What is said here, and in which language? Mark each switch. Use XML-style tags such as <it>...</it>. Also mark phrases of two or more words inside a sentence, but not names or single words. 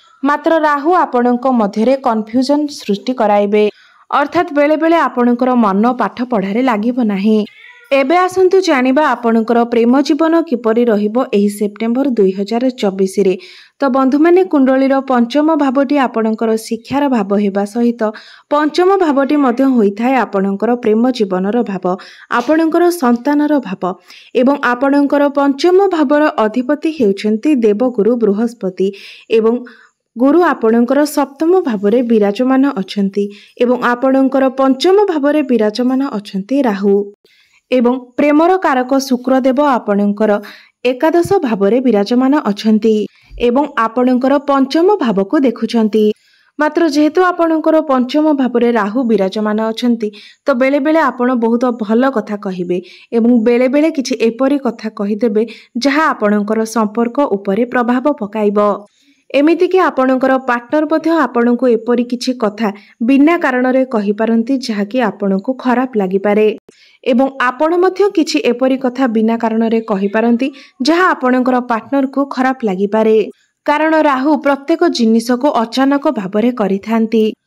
<or>ମାତ୍ର ରାହୁ ଆପଣଙ୍କ ମଧ୍ୟରେ କନଫ୍ୟୁଜନ ସୃଷ୍ଟି କରାଇବେ, ଅର୍ଥାତ ବେଳେ ବେଳେ ଆପଣଙ୍କର ମନ ପାଠ ପଢ଼ାରେ ଲାଗିବ ନାହିଁ। ଏବେ ଆସନ୍ତୁ ଜାଣିବା ଆପଣଙ୍କର ପ୍ରେମ ଜୀବନ କିପରି ରହିବ ଏହି ସେପ୍ଟେମ୍ବର 2024 ରେ। ତ ବନ୍ଧୁ ମାନେ କୁଣ୍ଡଳୀର ପଞ୍ଚମ ଭାବଟି ଆପଣଙ୍କର ଶିକ୍ଷାର ଭାବ ହେବା ସହିତ ପଞ୍ଚମ ଭାବଟି ମଧ୍ୟ ହୋଇଥାଏ ଆପଣଙ୍କର ପ୍ରେମ ଜୀବନର ଭାବ, ଆପଣଙ୍କର ସନ୍ତାନର ଭାବ ଏବଂ ଆପଣଙ୍କର ପଞ୍ଚମ ଭାବର ଅଧିପତି ହେଉଛନ୍ତି ଦେବଗୁରୁ ବୃହସ୍ପତି ଏବଂ ଗୁରୁ ଆପଣଙ୍କର ସପ୍ତମ ଭାବରେ ବିରାଜମାନ ଅଛନ୍ତି ଏବଂ ଆପଣଙ୍କର ପଞ୍ଚମ ଭାବରେ ବିରାଜମାନ ଅଛନ୍ତି ରାହୁ ଏବଂ ପ୍ରେମର କାରକ ଶୁକ୍ରଦେବ ଆପଣଙ୍କର ଏକାଦଶ ଭାବରେ ବିରାଜମାନ ଅଛନ୍ତି ଏବଂ ଆପଣଙ୍କର ପଞ୍ଚମ ଭାବକୁ ଦେଖୁଛନ୍ତି। ମାତ୍ର ଯେହେତୁ ଆପଣଙ୍କର ପଞ୍ଚମ ଭାବରେ ରାହୁ ବିରାଜମାନ ଅଛନ୍ତି ତ ବେଳେ ବେଳେ ଆପଣ ବହୁତ ଭଲ କଥା କହିବେ ଏବଂ ବେଳେ ବେଳେ କିଛି ଏପରି କଥା କହିଦେବେ ଯାହା ଆପଣଙ୍କର ସମ୍ପର୍କ ଉପରେ ପ୍ରଭାବ ପକାଇବ। ଏମିତି କି ଆପଣଙ୍କର ପାର୍ଟନର ମଧ୍ୟ ଆପଣଙ୍କୁ ଏପରି କିଛି କଥା ବିନା କାରଣ ରେ କହି ପାରନ୍ତି ଯାହା କି ଆପଣଙ୍କୁ ଖରାପ ଲାଗି ପାରେ ଏବଂ ଆପଣ ମଧ୍ୟ କିଛି ଏପରି କଥା ବିନା କାରଣ ରେ କହି ପାରନ୍ତି ଯାହା ଆପଣଙ୍କର ପାର୍ଟନର କୁ ଖରାପ ଲାଗି ପାରେ, କାରଣ ରାହୁ ପ୍ରତ୍ୟେକ ଜିନିଷ କୁ ଅଚାନକ ଭାବରେ କରିଥାନ୍ତି।</or>